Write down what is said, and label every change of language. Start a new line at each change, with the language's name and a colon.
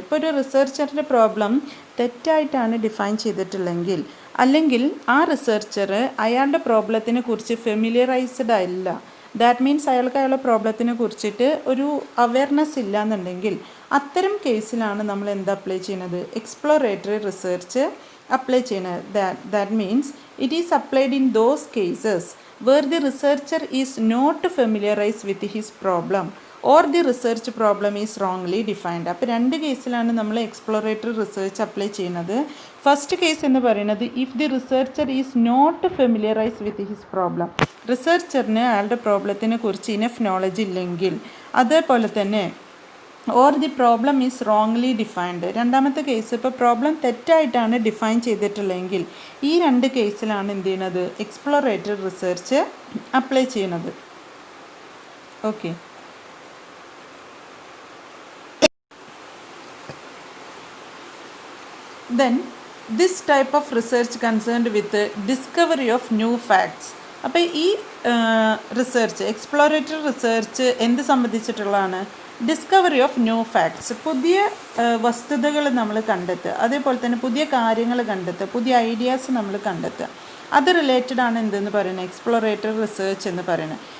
Malayalam: ഇപ്പോൾ ഒരു റിസർച്ചറിൻ്റെ problem തെറ്റായിട്ടാണ് define ചെയ്തിട്ടുള്ളെങ്കിൽ അല്ലെങ്കിൽ ആ റിസർച്ചർ അയാളുടെ പ്രോബ്ലത്തിനെ കുറിച്ച് ഫെമിലിയറൈസ്ഡ് അല്ല, ദാറ്റ് മീൻസ് അയാൾക്ക് അയാളുടെ പ്രോബ്ലത്തിനെ കുറിച്ചിട്ട് ഒരു അവയർനെസ് ഇല്ല എന്നുണ്ടെങ്കിൽ അത്തരം കേസിലാണ് നമ്മൾ എന്ത് അപ്ലൈ ചെയ്യുന്നത്? എക്സ്പ്ലോറേറ്ററി റിസർച്ച് അപ്ലൈ ചെയ്യുന്നത്.
English: That means it is applied in those cases where the researcher is not familiarized with his problem or the research problem is wrongly defined.
Malayalam: അപ്പോൾ രണ്ട് കേസിലാണ് നമ്മൾ എക്സ്പ്ലോറേറ്ററി റിസർച്ച് അപ്ലൈ ചെയ്യുന്നത്. First case എന്ന് പറയുന്നത്
English: If the researcher is not familiarise with his problem.
Malayalam: റിസർച്ചറിന് അയാളുടെ പ്രോബ്ലത്തിനെ കുറിച്ച് enough knowledge ഇല്ലെങ്കിൽ, അതേപോലെ തന്നെ
English: Or the problem is wrongly defined.
Malayalam: രണ്ടാമത്തെ കേസ് ഇപ്പോൾ പ്രോബ്ലം തെറ്റായിട്ടാണ് ഡിഫൈൻ ചെയ്തിട്ടുള്ളതെങ്കിൽ ഈ രണ്ട് കേസിലാണ് എന്ത് ചെയ്യുന്നത്, എക്സ്പ്ലോറേറ്ററി റിസർച്ച് അപ്ലൈ ചെയ്യുന്നത്. Okay,
English: then this type of research concerned with the discovery of new facts.
Malayalam: അപ്പോൾ ഈ റിസർച്ച് എക്സ്പ്ലോറേറ്ററി റിസർച്ച് എന്ത് സംബന്ധിച്ചിട്ടുള്ളതാണ്? ഡിസ്കവറി ഓഫ് ന്യൂ ഫാക്ട്സ്, പുതിയ വസ്തുതകൾ നമ്മൾ കണ്ടെത്തുക, അതേപോലെ തന്നെ പുതിയ കാര്യങ്ങൾ കണ്ടെത്തുക, പുതിയ ഐഡിയാസ് നമ്മൾ കണ്ടെത്തുക. അത് റിലേറ്റഡ് ആണ് എന്തെന്ന് പറയുന്നത്, എക്സ്പ്ലോറേറ്ററി റിസർച്ച് എന്ന് പറയുന്നത്.